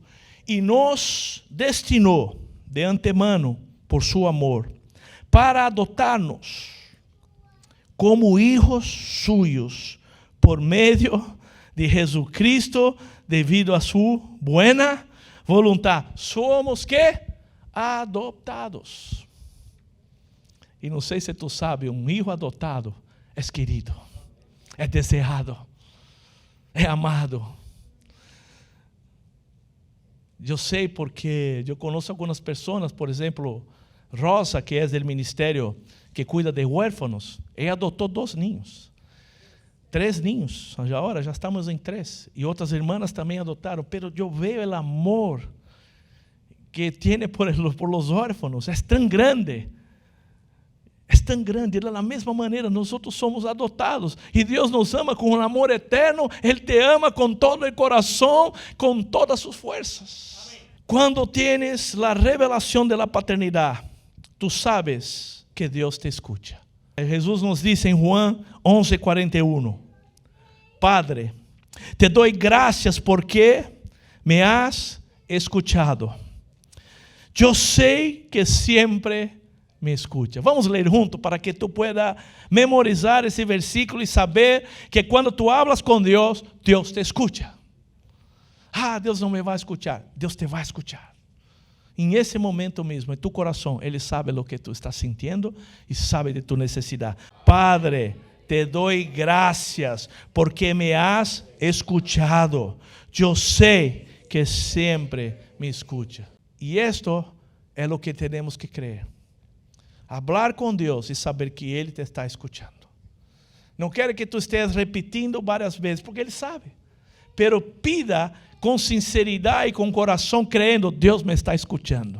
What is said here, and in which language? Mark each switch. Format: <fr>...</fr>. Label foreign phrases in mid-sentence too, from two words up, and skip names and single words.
<es>Y nos destinó de antemano por su amor para adoptarnos como hijos suyos por medio de Jesucristo, debido a su buena voluntad. Somos ¿qué? Adoptados.</es> <pt>E não sei se tu sabe, um hijo adotado é querido, é desejado, é amado. Eu sei porque eu conheço algumas pessoas, por exemplo, Rosa, que é do ministério que cuida de huérfanos, ela adotou 2 niños, 3 niños, agora já estamos em 3, e outras irmãs também adotaram, pero eu vejo o amor que tem</pt> <es>por los huérfanos,</es> <pt>é tão grande. É tão grande, da mesma maneira, nós outros somos adotados, e Deus nos ama com um amor eterno, Ele te ama com todo o coração, com todas suas forças. Amém. Quando tienes a revelação da paternidade, tu sabes que Deus te escuta. Jesus nos diz em Juan 11:41,</pt> <es>Padre, te doy gracias porque me has escuchado.</es> <pt>Eu sei que sempre me escucha. Vamos ler junto para que tu pueda memorizar esse versículo e saber que quando tu hablas com Deus, Deus te escucha. Ah, Deus não me vai escuchar. Deus te vai escuchar. Em esse momento mesmo, em tu coração, Ele sabe o que tu estás sintiendo e sabe de tu necessidade.</pt> <es>Padre, te doy gracias porque me has escuchado.</es> <pt>Eu sei que sempre me escucha. E esto é o que temos que crer. Hablar com Deus e saber que Ele te está escutando. Não quero que tu estejas repetindo várias vezes, porque Ele sabe. Pero pida com sinceridade e com coração, crendo, Deus me está escutando.</pt>